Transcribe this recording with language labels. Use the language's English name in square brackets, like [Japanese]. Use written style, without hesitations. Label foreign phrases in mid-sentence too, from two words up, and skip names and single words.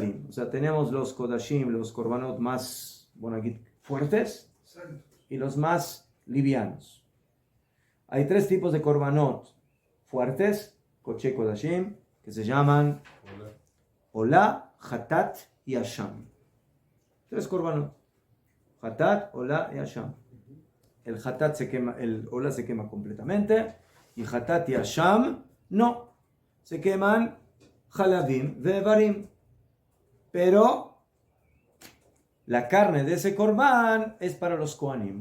[Spanish] O sea, tenemos los Kodashim, los korbanot más, bueno, aquí fuertes Santos. y los más livianos. Hay 3 tipos de korbanot fuertes, [Hebrew] קדשי קדשים, [Spanish] que se llaman Ola, Hatat y Asham. 3 korbanot. Hatat, Ola y Asham. El Hatat se quema, el Ola se quema completamente y Hatat y Asham no. Se queman [Hebrew] חלבים ואברים. [Spanish] Pero la carne de ese korban es para los kohanim.